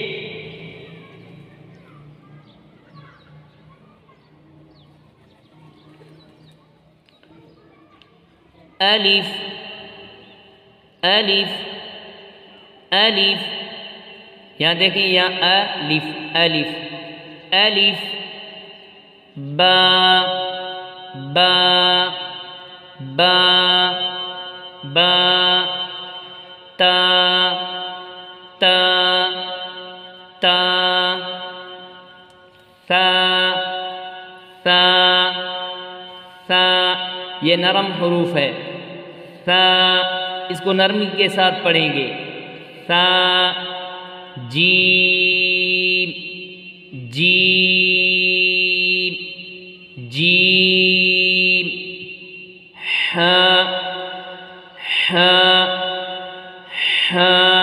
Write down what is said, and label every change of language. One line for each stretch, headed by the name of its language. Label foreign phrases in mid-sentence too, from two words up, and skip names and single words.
Urdu: الف الف الف، یہاں دیکھیں، یہاں الف الف الف، با با با با، تا تا تا، ثا ثا ثا، یہ نرم حروف ہے۔ ثا، اس کو نرمی کے ساتھ پڑھیں گے۔ ثا، جیم جیم جیم، حا حا حا،